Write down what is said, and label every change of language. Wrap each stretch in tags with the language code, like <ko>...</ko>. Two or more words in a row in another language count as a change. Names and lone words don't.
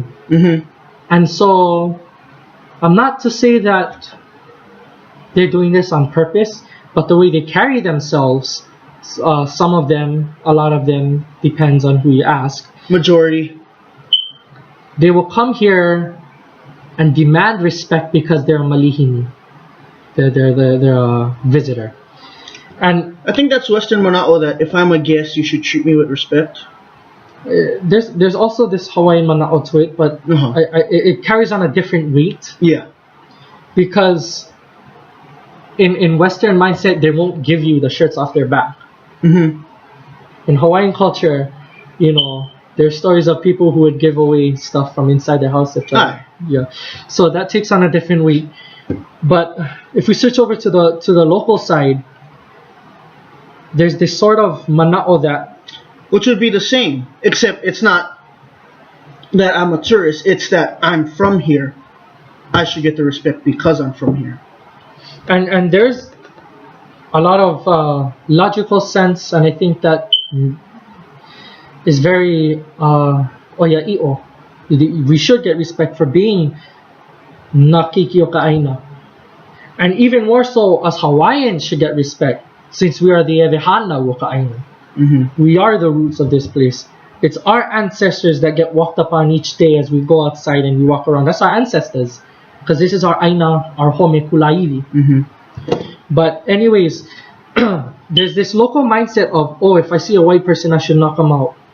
<en>And so I'm not to say that they're doing this on purpose, but the way they carry themselves, some of them, a lot of them, depends on who you ask. Majority. They will come here and demand respect because they're a malihini. They're a visitor. And I think that's Western manaʻo, that if I'm a guest, you should treat me with respect. There's also this Hawaiian manaʻo to it, but it carries on a different weight. Yeah. Because in Western mindset, they won't give you the shirts off their back. In Hawaiian culture, you know, there's stories of people who would give away stuff from inside their house. Yeah. So that takes on a different weight. But if we switch over to the local side, there's this sort of manaʻo that, which would be the same, except it's not that I'm a tourist, it's that I'm from here. I should get the respect because I'm from here. And there's a lot of logical sense, and I think that is very oiaʻiʻo. We should get respect for being</en> <haw>nakiki o ka ʻaina.</haw> <en>And even more so, us Hawaiians should get respect, since we are the</en> <haw>ewehana o ka ʻaina.</haw> <en>We are the roots of this place. It's our ancestors that get walked upon each day as we go outside and we walk around. That's our ancestors, because this is our ʻaina, our home kulaʻili. But anyways, there's this local mindset of, oh, if I see a white person, I should knock them out.</en>